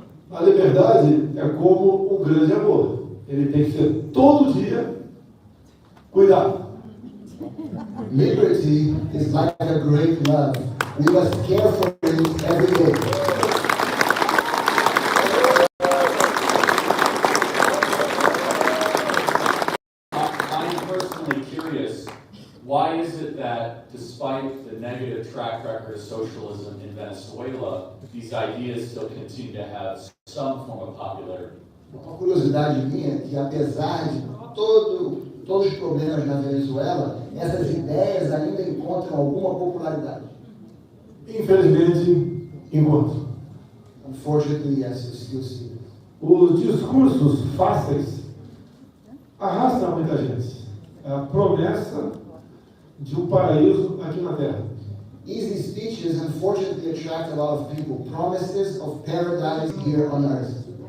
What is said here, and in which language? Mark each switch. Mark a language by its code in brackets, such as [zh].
[pt] A liberdade é como um grande amor. Ele tem que ser todo dia cuidado. [en] Liberty is like a great love. We must care for it every day. I'm personally curious, why is it that despite the negative track record of socialism in Venezuela, these ideas still continue to have some form of popularity? [pt] Uma curiosidade minha é que, apesar de todos os problemas na Venezuela, essas ideias ainda encontram alguma popularidade. Infelizmente, encontro. [en] Unfortunately, yes, you still see this. [pt] Os discursos fáceis arrastam muita gente. É a promessa de um paraíso aqui na Terra. [en] Easy speeches unfortunately attract a lot of people. Promises of paradise here on earth.